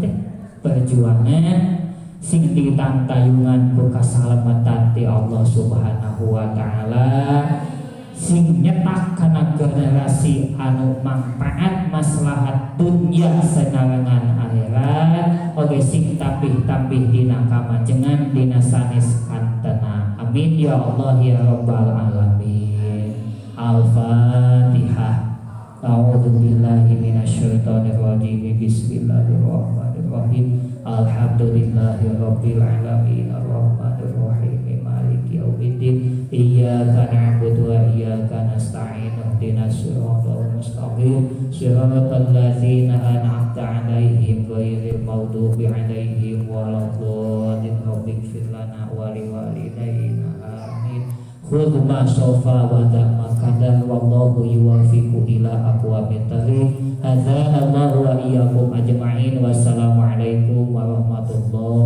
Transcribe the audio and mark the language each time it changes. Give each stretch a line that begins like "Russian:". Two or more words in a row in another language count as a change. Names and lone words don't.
Sundanese: teh perjuangan sing ditantayungan ku kasalamatan ti
Arabic: الله سبحانه وتعالى
Sundanese: sing nyetak kana generasi anu manfaat maslahat dunya sanarengan akhirat oge sing tambih-tambih dina kamajengan dina sanes kantena
Arabic: آمين يا الله يا رب العالمين الفاتحة أعوذ بالله من الشيطان الرجيم بسم الله الرحمن الرحيم الحمد لله رب العالمين الرحمن الرحيم مالك يوم الدين إياك نعبد وإياك نستعين اهدنا الصراط المستقيم صراط الذين أنعمت عليهم غير المغضوب عليهم ولا الضالين رب اغفر لنا ولوالدينا آمين. خذ ما صفا ودع ما كدر والله يوفق إلى أقوم الطريق. هدانا الله وإياكم أجمعين. والسلام عليكم ورحمة الله